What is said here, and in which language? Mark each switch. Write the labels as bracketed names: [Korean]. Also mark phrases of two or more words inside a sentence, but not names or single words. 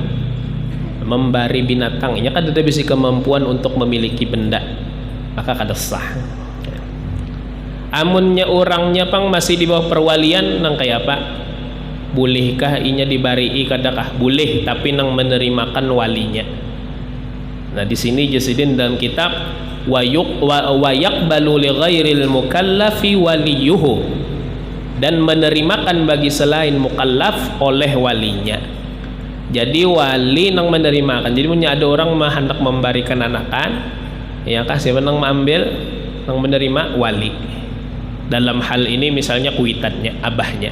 [Banjar] Memberi binatang ini kada ada bisi kemampuan untuk memiliki benda, maka kada sah. Amunnya orangnya pang masih di bawah perwalian nang kayak apa? Bolehkah inya dibari kadakah? Boleh, tapi nang menerimakan walinya. Nah, di sini jasidin dalam kitab [Arabic] ويقبل لغير المكلف وليه, [Banjar] dan menerimakan bagi selain mukallaf oleh walinya. Jadi wali nang menerimakan. Jadi punya ada orang hendak memberikan anakan, ya kah siapa nang mengambil, nang menerima wali. Dalam hal ini misalnya kuitannya, abahnya.